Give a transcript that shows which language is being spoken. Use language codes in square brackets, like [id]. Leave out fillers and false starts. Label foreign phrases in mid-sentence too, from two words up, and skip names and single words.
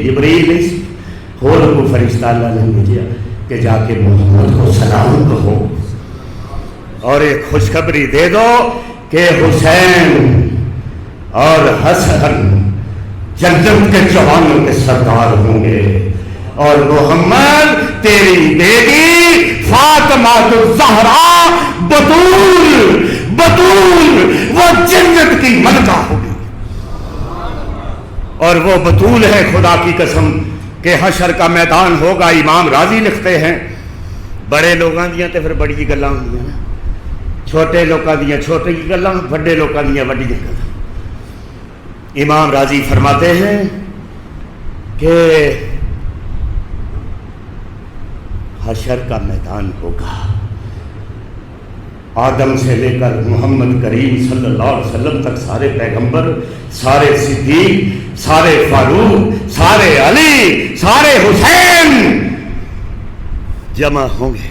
[ur] جبریل نہیں اور کو فرشتہ اللہ نے بھیجا کہ جا کے محمد کو سلام کہو اور ایک خوشخبری دے دو کہ حسین اور حسن جنت کے جوانوں کے سردار ہوں گے اور محمد تیری بیٹی فاطمہ الزہرا بطول وہ جنت کی ملکہ ہوگی. اور وہ بطول ہے خدا کی قسم کہ حشر کا میدان ہوگا. [pa] امام راضی [ur] لکھتے ہیں [pa] بڑے لوگاں دیاں تے پھر بڑی گلاں ہوندیاں نا, چھوٹے لوگاں دیاں چھوٹی گلاں, بڑے لوگاں دیاں بڑی گلاں. [ur] امام راضی فرماتے ہیں کہ حشر کا میدان ہوگا, آدم سے لے کر محمد کریم صلی اللہ علیہ وسلم تک سارے پیغمبر, سارے صدیق, سارے فاروق, سارے علی, سارے حسین جمع ہوں گے.